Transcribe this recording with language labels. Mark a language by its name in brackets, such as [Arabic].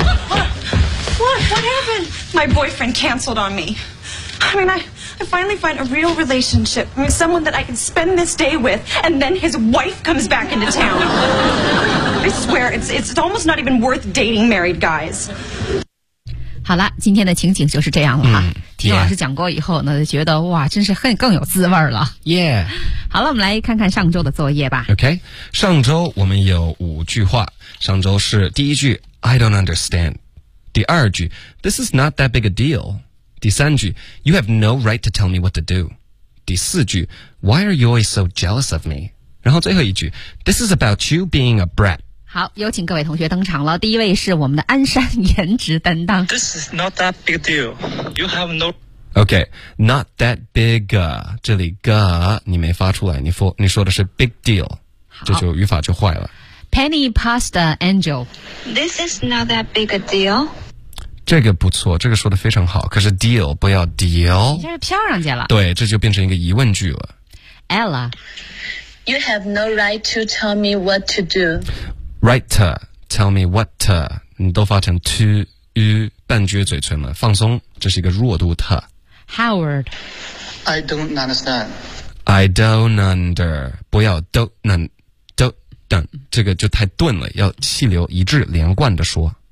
[English] What happened? My boyfriend canceled on me. I mean, I finally find a real relationship. I mean, someone that I can spend this day with, and then his wife comes back into town. I swear, it's almost not even worth dating married guys. [Chinese] 好了，今天的情景就是这样了哈。听老师讲过以后呢，就觉得哇，真是更有滋味了。 [English] Yeah. [Chinese] 好了，我们来看看上周的作业吧。 OK. 上周我们有五句话。上周是第一句 , [English] I don't understand. [Chinese] 第二句 [English] ,This is not that big a deal. [Chinese] 第三句 [English] ,You have no right to tell me what to do. [Chinese] 第四句 [English] ,Why are you always so jealous of me? [Chinese] 然后最后一句 [English] ,This is about you being a brat. [Chinese] 好，有请各位同学登场了。第一位是我们的鞍山颜值担当。 [English] This is not that big a deal. You have no... [Chinese] OK, [English] not that big a, [Chinese] 这里 ga, 你没发出来，你说的是 [English] big deal. [Chinese] 这就语法就坏了。 [English] Penny Pasta Angel. This is not that big a deal. [Chinese] 这个不错，这个说的非常好，可是 deal 不要 deal，这是飘上去了，对，这就变成一个疑问句了。 [English] Ella， You have no right to tell me what to do. Right to tell me what to， [Chinese] 你都发成 to u 半撅嘴唇了，放松，这是一个弱度 to。 [English] Howard， I don't understand. I don't under， [Chinese] 不要 [English] don't don't， [Chinese] 这个就太钝了，要气流一致连贯的说。